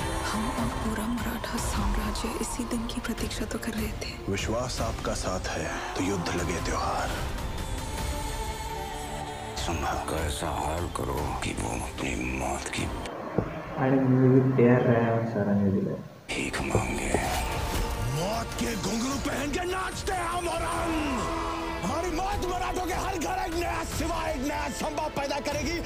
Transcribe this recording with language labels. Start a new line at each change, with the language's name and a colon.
Hindi: हम और पूरा मराठा साम्राज्य इसी दिन की प्रतीक्षा तो कर रहे थे. विश्वास आपका साथ है तो युद्ध लगे त्योहार. संभल कर ऐसा हाल करो कि वो अपनी मौत की
Marathi: आणि म्युझिक ए आर रहमान सरांनी दिलंय.
Hindi: भीख मांगे. मौत के घुंघरू पहन के नाचते हम और हम. हमारी मौत मराठों के हर घर एक नया सिवा, एक नया संभव पैदा करेगी.